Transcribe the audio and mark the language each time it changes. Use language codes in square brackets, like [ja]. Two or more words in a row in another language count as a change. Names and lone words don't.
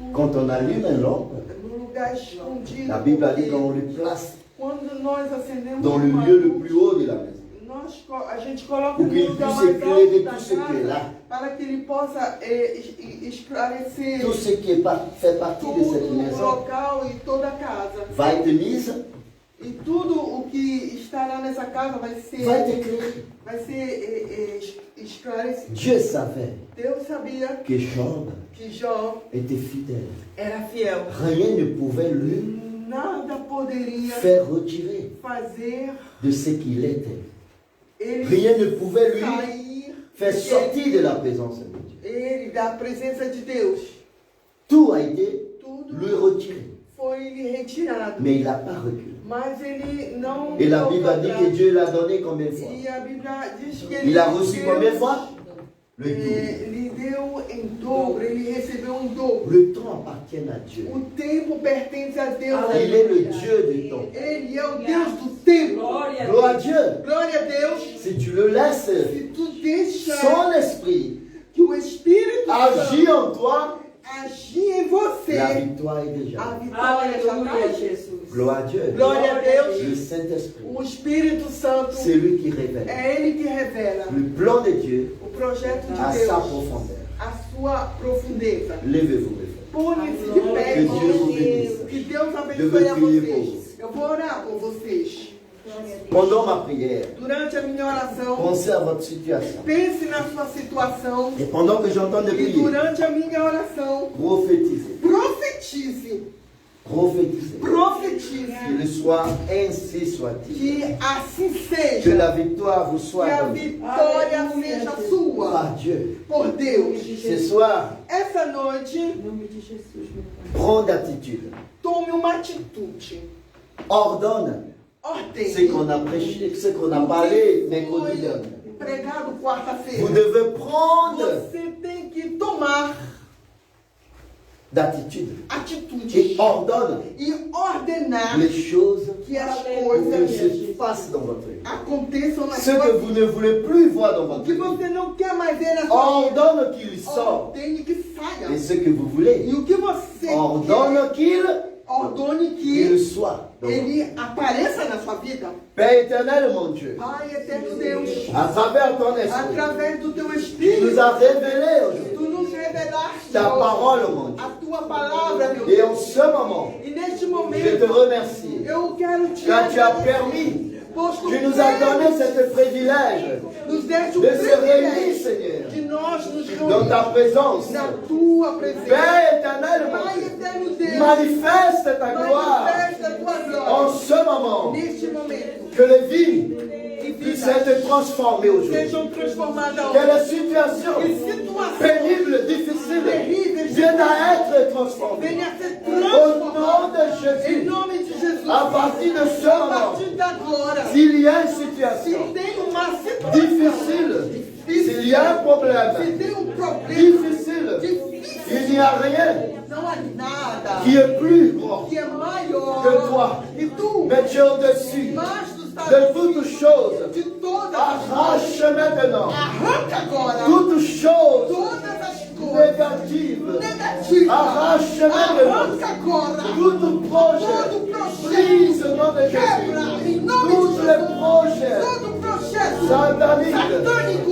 [fr] Quand on allume une lampe, [pt] no lugar escondido. [fr] la Bible a dit [pt] porque [fr] qu'on le place [pt] quando nós acendemos [fr] dans le [pt] uma [fr] lieu le [pt] luz, [fr] plus haut de la maison. [pt] a gente coloca [fr] Pour qu'il [pt] no lugar [fr] puisse [pt] mais [fr] éclairer [pt] alto da [fr] tout ce qui est [pt] casa [fr] là. [pt] para que ele possa esclarecer [fr] Tout ce qui fait partie de cette [pt] tudo o [fr] maison [pt] local e toda a casa. [fr] va être mise, [pt] E tudo o que estará nessa casa vai ser esclarecido. [fr] Dieu savait [pt] Deus sabia [fr] que Job [pt] que Jó [fr] était fidèle. [pt] era fiel. [fr] Rien ne pouvait lui [pt] Nada poderia [fr] faire retirer [pt] fazer [fr] de ce qu'il était. [pt] ele [fr] Rien ne pouvait lui [pt] sair [fr] fait sortir de la présence de Dieu. [pt] Ele, da presença de Deus, [fr] Tout a été [pt] tudo [fr] lui retiré. [pt] foi lhe retirado. [fr] Mais il n'a pas reculé. [pt] Mas ele não. [fr] Et la Bible a [pt] voltou [fr] dit [pt] atrás. [fr] que Dieu l'a donné combien de fois? [pt] E a Bíblia diz que ele [fr] Il a reçu [pt] Deus, [fr] combien de fois? Le double. [pt] lhe deu em dobro, ele recebeu um dobro. [fr] Le temps appartient à Dieu. [pt] O tempo pertence a Deus. [fr] Il est le Dieu du temps. [pt] Ele é o Deus do tempo. Glória a [fr] Gloire à [pt] Deus. [fr] Dieu. [pt] Glória a Deus. [fr] Si tu le laisses, [pt] Se tu deixa [fr] son esprit [pt] que o Espírito [fr] agit [pt] Santo [fr] en toi, [pt] agir em você, [fr] la victoire est déjà. [pt] a vitória já Aleluia, está. Jesus. [fr] Gloire à Dieu. [pt] Glória a Deus. [fr] Le Saint-Esprit, [pt] O Espírito Santo [fr] c'est lui qui révèle. [pt] é ele que revela [fr] Le plan de Dieu [pt] o projeto [fr] à [pt] de [fr] sa [pt] Deus, [fr] profondeur. [pt] a sua profundeza. [fr] Levez-vous, mes frères. [pt] Põe-se de pé, [fr] Que [pt] irmãos. [fr] Dieu vous bénisse. [pt] Que Deus [fr] Je [pt] abençoe [fr] veux [pt] a [fr] prier [pt] vocês. Eu vou orar por vocês. [fr] Pendant ma prière, [pt] Durante a minha oração, [fr] pensez à votre situation. [pt] pense na sua situação. [fr] Et pendant que j'entends de [pt] E [fr] prier, [pt] durante a minha oração, [fr] prophétisez. [pt] profetize. [fr] Prophétisez. [pt] Profetize. [fr] Qu'il soit ainsi soit-il. [pt] Que assim Que seja. [fr] la victoire vous [pt] Que [fr] soit [pt] a [fr] donnée [pt] vitória seja sua. [fr] par Dieu. [pt] Por Deus. [fr] Ce soir, [pt] Essa noite, Em nome de Jesus, meu Pai. [fr] prends d'attitude. [pt] tome uma atitude. [fr] Ordonne [pt] Ordem. [fr] ce qu'on a prêché, ce qu'on a parlé mercredi dernier. [pt] Pregado quarta-feira. [fr] Vous devez prendre [pt] Você tem que tomar [fr] d'attitude [pt] atitude [fr] et ordonne [pt] e ordenar [fr] les choses [pt] que as [fr] pour que [pt] coisas [fr] se passent dans votre vie. [pt] aconteçam na [fr] Ce [pt] sua [fr] que [pt] vida. [fr] vous ne voulez plus voir dans [pt] O [fr] votre [pt] que [fr] vie, [pt] você não quer mais ver na sua vida, [fr] ordonne qu'il sorte. [pt] ordene que [fr] Et [pt] saia. [fr] ce que vous voulez, [pt] E o que você quer, [fr] ordonne qu'il [pt] ordone [fr] qu'il [pt] que [fr] soit. dans votre vie. [pt] ele apareça na sua vida. [fr] Père éternel, mon Dieu, [pt] Pai eterno Deus, [fr] à travers ton esprit, [pt] através do teu [fr] tu nous [pt] Espírito, [fr] as révélé aujourd'hui [pt] tu nos revelaste [fr] ta [pt] hoje [fr] parole, mon Dieu. [pt] a tua palavra, meu [fr] Et en [pt] Deus. [fr] ce moment, [pt] E neste [fr] je te [pt] momento, [fr] remercie [pt] eu quero te [fr] car tu as [pt] agradecer, [fr] permis, [pt] pois [fr] tu nous as donné ce privilège [pt] nos deste o [fr] de se réunir, [pt] privilégio [fr] Seigneur, [pt] de nós nos [fr] dans ta [pt] reunirmos [fr] présence. [pt] na tua presença. [fr] Père éternel, mon [pt] Pai [fr] Dieu, [pt] eterno Deus, [fr] manifeste ta gloire [pt] manifesta a tua [fr] en [pt] glória [fr] ce moment. [pt] neste momento. [fr] Que les vies [pt] E [fr] puissent [pt] vidas [fr] être transformées aujourd'hui. [pt] sejam transformadas [fr] Que [pt] hoje. [fr] les situations [pt] E situações [fr] pénibles, difficiles, [pt] terríveis [fr] viennent à être transformées. [pt] venham a ser [fr] Au nom [pt] transformadas. [fr] de [pt] Em [fr] Jésus, [pt] nome de Jesus. [fr] à partir de ce [pt] A [fr] moment, [pt] partir de agora, [fr] s'il y a une [pt] se [fr] situation [pt] tem uma situação [fr] difficile, s'il y a un [pt] se [fr] problème [pt] tem problema [fr] difficile, [pt] difícil, [fr] il n'y a rien [pt] não há nada [fr] qui est plus grand [pt] que é maior [fr] que toi. [pt] que tu, [fr] Mais tu es au-dessus [pt] mas tu estás [fr] de toutes choses. [pt] de todas as [fr] Arrache maintenant [pt] arranca agora [fr] toutes choses [pt] todas as coisas [fr] négatives. [pt] negativas, [fr] Arrache maintenant [pt] arranca agora [fr] tout projet. [pt] todo projeto, [fr] Brise au nom de [pt] quebra [fr] Jésus. [pt] em nome [fr] Tous [pt] de [fr] les [pt] Jesus, [fr] projets [pt] todo projeto [fr] sataniques, [pt] satânico,